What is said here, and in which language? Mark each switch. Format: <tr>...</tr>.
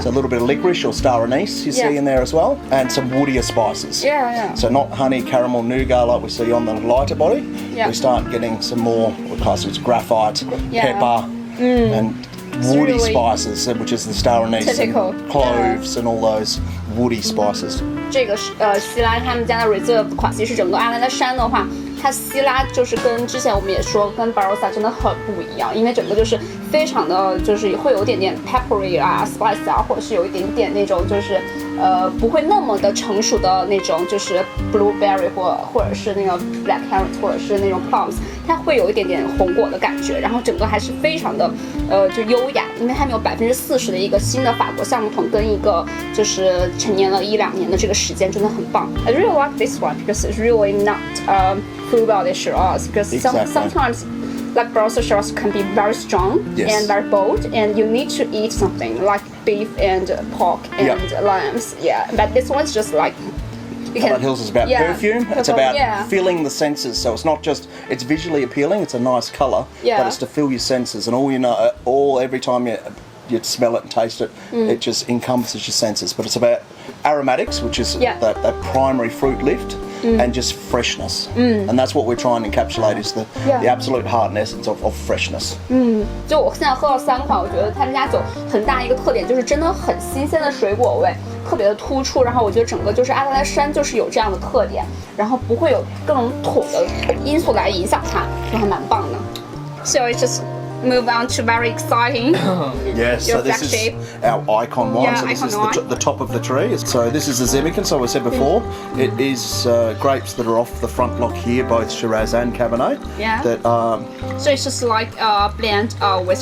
<en>So a little bit of licorice or star anise you see in there as well, and some woodier spices. Yeah. So not honey, caramel, nougat like we see on the lighter body. Yeah. We start getting some more, what class it's graphite, pepper, and woody really spices, which is the star anise, typical. and cloves, and all those woody spices.</en> <zh>这个希拉他们家的 reserve 款，其实整个阿莱德山的话，它希拉就是跟之前我们也说跟 Barossa 真的很不一样，因为整个就是非常的就是会有一点点 peppery 啊 spice 啊，或者是有一点点那种就是不会那么的成熟的那种就是 blueberry 或者是那个 black currant 或者是那种 plums， 它会有一点点红果的感觉，然后整个还是非常的就优雅，因为他们有40%的一个新的法国橡木桶跟一个就是陈年了1-2年的这个时间，真的很棒。</zh> <en>I really like this one because it's really not full body Shiraz because sometimes like Barossa Shiraz can be very strong and very bold, and you need to eat something like beef and pork and lambs. Yeah, but this one's just like. Adelaide Hills is about perfume. It's about filling the senses. So it's not just it's visually appealing. It's a nice colour, but it's to fill your senses. And all you know, every time you smell it and taste it, it just encompasses your senses. But it's about aromatics, which is that primary fruit lift, and just freshness. And that's what we're trying to encapsulate is the absolute heart and essence of freshness.</en> <zh>就我现在喝了3款，我觉得他们家酒很大一个特点就是真的很新鲜的水果味，特别的突出。然后我觉得整个就是阿德莱山就是有这样的特点，然后不会有各种桶的因素来影响它，就还蛮棒的。</zh> <en>So it's just move on to very exciting. Yes, so this is our icon wine. So this is the top of the tree. So this is the Zemmican. So I said before, it is grapes that are off the front block here, both Shiraz and Cabernet. Yeah. That so it's just like a blend with</en>